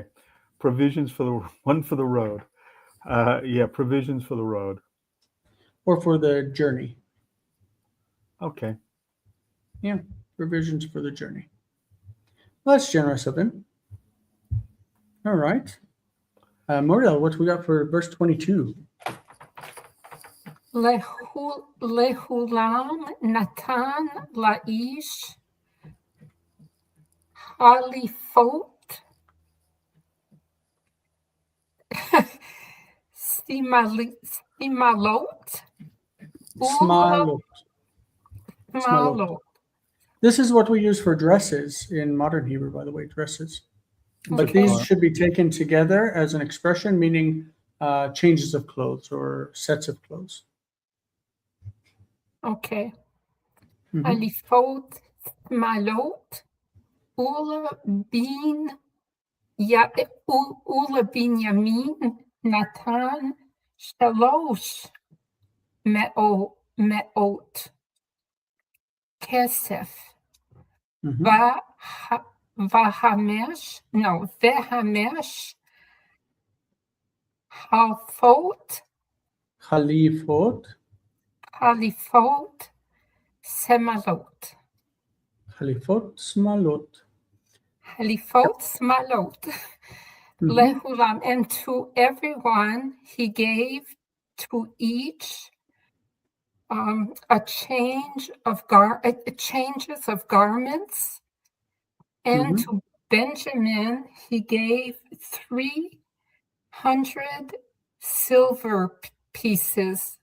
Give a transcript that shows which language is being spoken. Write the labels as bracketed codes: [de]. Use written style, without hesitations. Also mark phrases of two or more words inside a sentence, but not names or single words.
[en] Provisions for the one for the road. Provisions for the road. Or for the journey. Okay. Yeah, provisions for the journey. Well, that's generous of him. All right. Muriel, what we got for verse 22? [he] לכלם נתן לאיש חלפות שמלות. [en] Smalot. This is what we use for dresses in modern Hebrew, by the way, dresses. But these should be taken together as an expression, meaning changes of clothes or sets of clothes. [he] Okay. חלפות, שמלות, ולבנימין, נתן, שלש מאות, כסף, [en] vehamesh, Halifot, semalot. [he] חלפות, שמלות. חלפות, שמלות. [en] Lehulam, and to everyone he gave to each a changes of garments, and to Benjamin he gave 300 silver pieces.